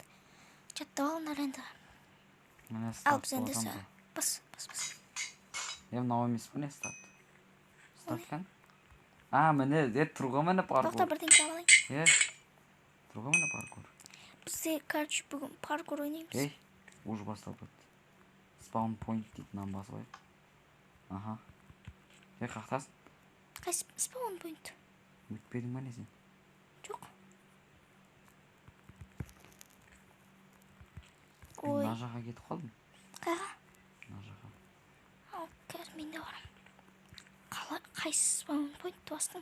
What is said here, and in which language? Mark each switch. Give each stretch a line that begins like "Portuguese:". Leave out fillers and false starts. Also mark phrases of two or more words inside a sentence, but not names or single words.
Kazakh: Жаттап алыңдар енді. Ал біз енді бас. Мынау емес пе не старт? Старт kan? Міне, тұрға міне паркур. Тоқта бірдеңке алайын. Тұрға міне паркур. Бізде, короче, бүгін паркур ойнаймыз. Уже басталып кетті.
English: Spawn point
Kazakh: дейтін басып ай. Аха. Қақтасың? Қайсы
English: spawn point?
Kazakh: Өтпедің ба не сен? Жоқ. Мына жаққа кетіп қалдың? Қайға? Мына жаққа. Ал, қазір мен де барам. Қайсы
English: spawn point
Kazakh: бастың?